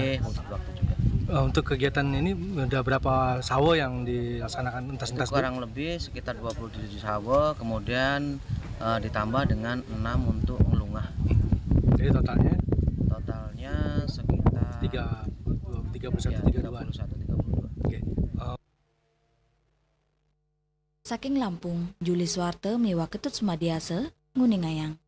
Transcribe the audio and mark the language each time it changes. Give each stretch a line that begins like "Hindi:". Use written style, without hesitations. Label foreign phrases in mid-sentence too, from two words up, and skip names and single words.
Indonesian: Wujud bakti juga. Untuk kegiatan ini udah berapa sawo yang dilaksanakan entas-entas? Kurang lebih sekitar 27 sawo, kemudian ditambah dengan 6 untuk ngelungah. Jadi totalnya sekitar 31-32. Okay. Saking Lampung, Juli Swarte Mewa Ketut Sumadiase, Nguningayang.